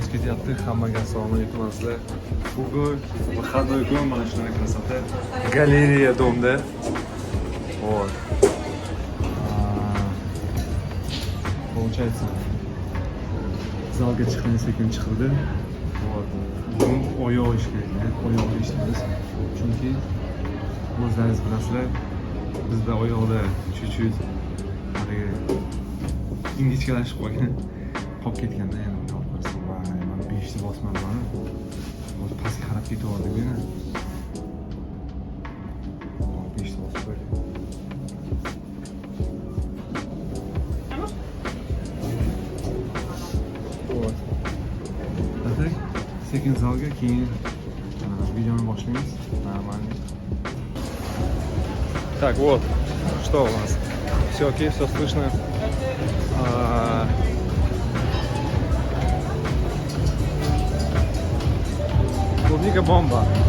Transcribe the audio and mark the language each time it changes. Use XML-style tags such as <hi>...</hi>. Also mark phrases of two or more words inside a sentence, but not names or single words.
<uz>Haqiqatda hammaga assalomu alaykum azizlar. Bugun выходной kun, mana shunday krasota. Galereya domda.</uz> <ru>Вот. Получается,</ru> <uz>zalga chiqmay sekin chiqdi.</uz> <ru>Вот.</ru> <uz>Bugun oyoq ish kerak, oyoqda ishlaymiz. Chunki o'zlaringiz bilasizlar, bizda oyoqda chut-chut ingichkalashib qolgan. Qolib ketganda yana man 5 ta bosmadim. O'zi pastga qarab ketaverdim yana. 5 ta bosib qo'ydim.</uz> <ru>Вот. Так,</ru> <uz>sekin zalga, keyin videoni boshlaymiz.</uz> <ru>Нормально. Так, вот, что у нас? Все окей, все слышно. Клубника бомба.</ru>